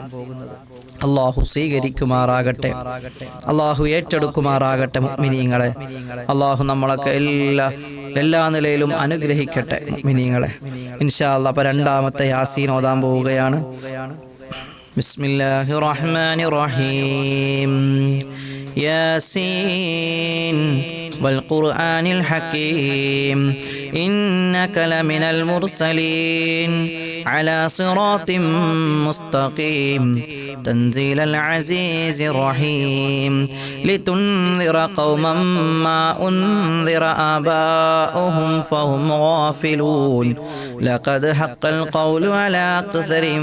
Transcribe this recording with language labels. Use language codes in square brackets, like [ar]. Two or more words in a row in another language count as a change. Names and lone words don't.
[ml] അല്ലാഹു സ്വീകരിക്കുമാറാകട്ടെ, അല്ലാഹു ഏറ്റെടുക്കുമാറാകട്ടെ മുഅ്മിനീങ്ങളെ. അല്ലാഹു നമ്മളൊക്കെ എല്ലാ നിലയിലും അനുഗ്രഹിക്കട്ടെ മുഅ്മിനീങ്ങളെ [ar] إن شاء الله. [ml] അപ്പോൾ രണ്ടാമത്തെ യാസീൻ ഓതാൻ പോവുകയാണ്. [ar] بسم الله الرحمن الرحيم. ياسين والقرآن الحكيم إنك لمن المرسلين على صراط مستقيم تنزيل العزيز الرحيم لتنذر قوما ما أنذر آباؤهم فهم غافلون لقد حق القول على أكثرهم